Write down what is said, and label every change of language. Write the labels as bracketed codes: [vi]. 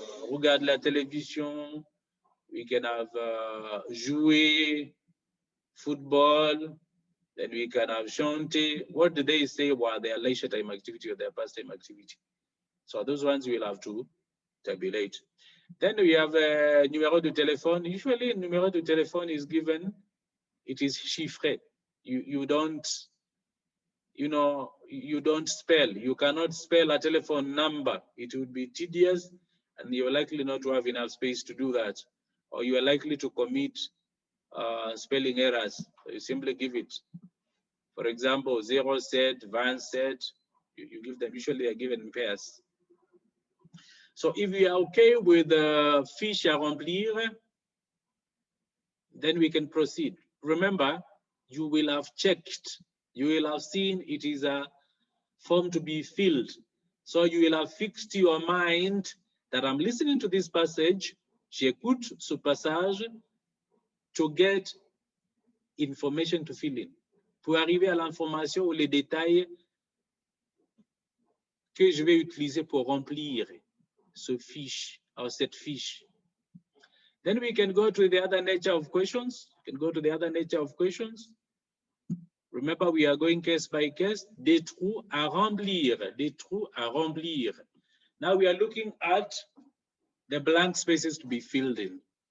[fr] Regarder la télévision, [en] we can have jouer, football, then we can have chanter. What do they say were their leisure time activity or their pastime activity? So those ones we'll have to tabulate. Then we have a [fr] numéro de téléphone. [en] Usually a numéro de téléphone is given, it is chiffré. You don't, you don't spell. You cannot spell a telephone number. It would be tedious and you're likely not to have enough space to do that. Or you are likely to commit spelling errors. So you simply give it. For example, 07, 27, you give them, usually are given in pairs. So if we are okay with the [fr] fiche à remplir, [en] then we can proceed. Remember, you will have checked, you will have seen it is a form to be filled. So you will have fixed your mind that I'm listening to this passage, [fr] j'écoute ce passage [en] to get information to fill in. [fr] Pour arriver à l'information ou les détails que je vais utiliser pour remplir ce fiche, or cette fiche. [en] Then we can go to the other nature of questions. You can go to the other nature of questions. Remember, we are going case by case. [fr] Des trous à remplir. Des trous à remplir. [en] Now we are looking at the blank spaces to be filled in.